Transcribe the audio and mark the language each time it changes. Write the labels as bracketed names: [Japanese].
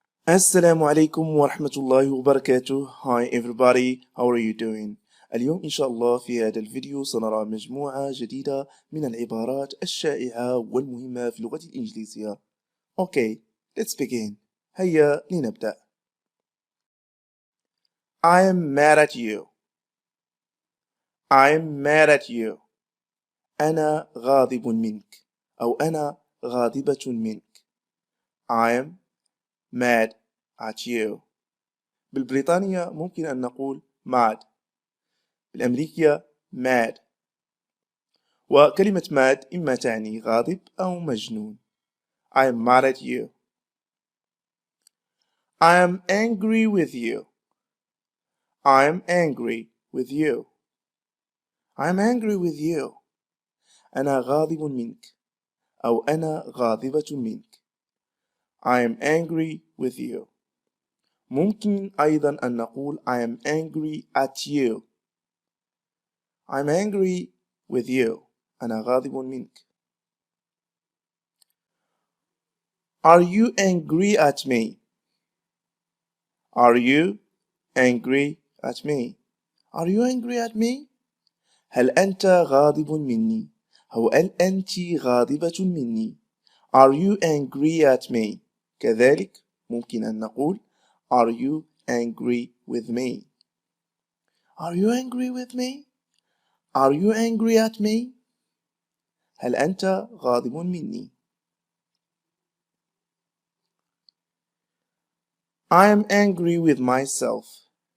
[Arabic] السلام عليكم ورحمة الله وبركاته. [English] Hi everybody, how are you doing? [Arabic] اليوم إن شاء الله في هذا الفيديو سنرى مجموعة جديدة من العبارات الشائعة والمهمة في اللغة الإنجليزية. [English] Okay, let's begin. [Arabic] هيا لنبدأ. [English] I'm mad at you. I'm mad at you. [Arabic] أنا غاضب منك أو أنا غاضبة منك. [English] I'm mad at you. [Arabic] بالبريطانية ممكن أن نقول mad. بالأمريكية mad. وكلمة mad إما تعني غاضب أو مجنون. [English] I'm mad at you. I'm angry with you. I'm angry with you. I'm angry with you. [Arabic] أنا غاضب منك أو أنا غاضبة منك. [English] I'm angry with you. [Arabic] ممكن أيضا أن نقول [English] I am angry at you. I'm angry with you. [Arabic] أنا غاضب منك. [English] Are you angry at me? Are you angry at me? Are you angry at me? [Arabic] هل أنت غاضب مني؟ أو هل أنت غاضبة مني؟ [English] Are you angry at me? [Arabic] كذلك ممكن أن نقول [English] Are you angry with me? Are you angry with me? Are you angry at me? [Arabic] هل أنت غاضب مني؟ [English] I am angry with myself.